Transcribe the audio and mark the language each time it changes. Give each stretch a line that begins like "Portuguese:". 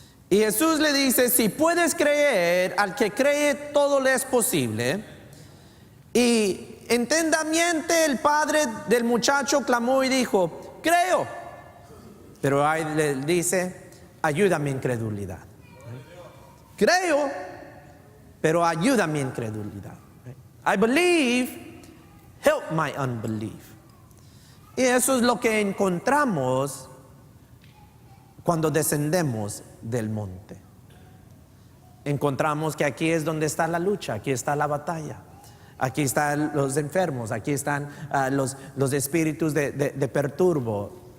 Spanish: Y Jesús le dice, si puedes creer, al que cree todo le es posible. Y entendamiento el padre del muchacho clamó y dijo, creo. Pero ahí le dice, ayuda mi incredulidad. Creo, pero ayuda mi incredulidad.
English: I believe, help my unbelief.
Spanish: Y eso es lo que encontramos cuando descendemos del monte. Encontramos que aquí es donde está la lucha, aquí está la batalla. Aquí están los enfermos, aquí están los espíritus de perturbo.